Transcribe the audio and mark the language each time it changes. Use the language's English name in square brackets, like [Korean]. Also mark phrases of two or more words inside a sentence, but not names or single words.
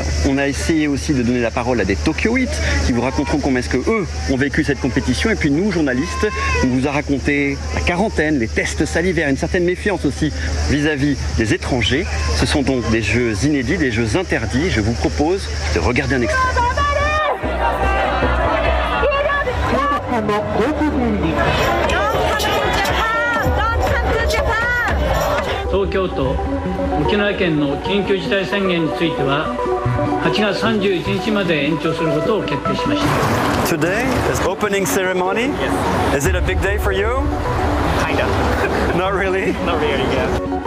[French] On a essayé aussi de donner la parole à des Tokyoïtes qui vous raconteront comment est-ce qu'eux ont vécu cette compétition. Et puis nous, journalistes, on vous a raconté la quarantaine, les tests salivaires, une certaine méfiance aussi vis-à-vis des étrangers. Ce sont donc des jeux inédits, des jeux interdits. Je vous propose de regarder un extrait. [Japanese] 東京都沖縄県の緊急事態宣言については8月31日まで延長することを決定しました。 [English] Today is opening ceremony. Yes. Is it a big day for you? Kind of. Not really. Not really, yeah.